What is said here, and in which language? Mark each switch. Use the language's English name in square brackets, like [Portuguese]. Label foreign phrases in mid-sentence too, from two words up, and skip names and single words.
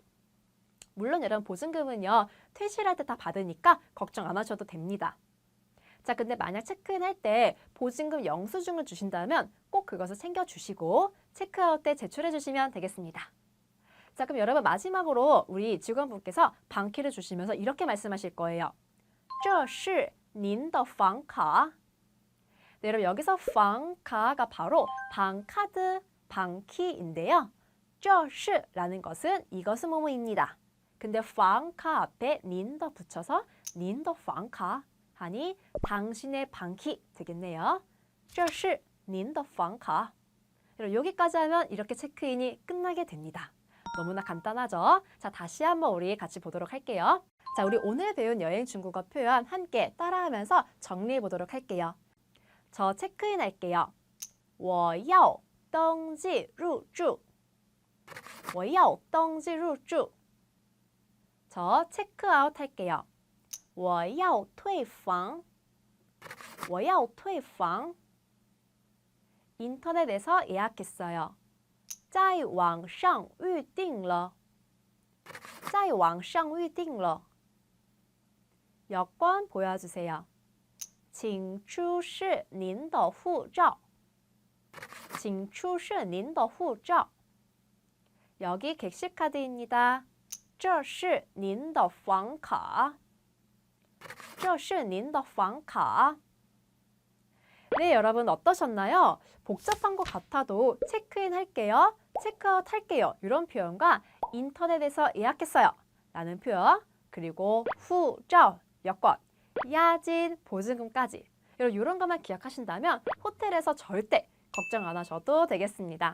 [Korean] 물론 여러분 보증금은요, 퇴실할 때 다 받으니까 걱정 안 하셔도 됩니다. 자, 근데 만약 체크인할 때 보증금 영수증을 주신다면 꼭 그것을 챙겨주시고 체크아웃 때 제출해 주시면 되겠습니다. 자, 그럼 여러분 마지막으로 우리 직원분께서 방키를 주시면서 이렇게 말씀하실 거예요. [Chinese] 这是您的房卡. [Korean] 네, 여러분 여기서 방카가 바로 방카드, 방키인데요. 这是 라는 것은 이것은 뭐뭐입니다. 근데 방카 앞에 您的 붙여서 [Chinese] 您的房卡 [Korean] 하니 당신의 방키 되겠네요. [Chinese] 这是您的房卡. [Korean] 여기까지 하면 이렇게 체크인이 끝나게 됩니다. 너무나 간단하죠? 자, 다시 한번 우리 같이 보도록 할게요. 자, 우리 오늘 배운 여행 중국어 표현 함께 따라하면서 정리해 보도록 할게요. 저 체크인 할게요. [Chinese] 我要登记入住. 我要登记入住. [Korean] 저 체크아웃 할게요. [Chinese] 我要退房. 我要退房. [Korean] 인터넷에서 예약했어요. [Chinese] 在网上预订了. 在网上预订了. [Korean] 여권 보여주세요. [Chinese] 请出示您的护照. 请出示您的护照. [Korean] 여기 객실카드입니다. [Chinese] 这是您的房卡. 这是您的房卡. [Korean] 네, 여러분 어떠셨나요? 복잡한 것 같아도 체크인 할게요, 체크아웃 할게요 이런 표현과 인터넷에서 예약했어요 라는 표현, 그리고 후照, 여권, 야진, 보증금까지 이런 것만 기억하신다면 호텔에서 절대 걱정 안 하셔도 되겠습니다.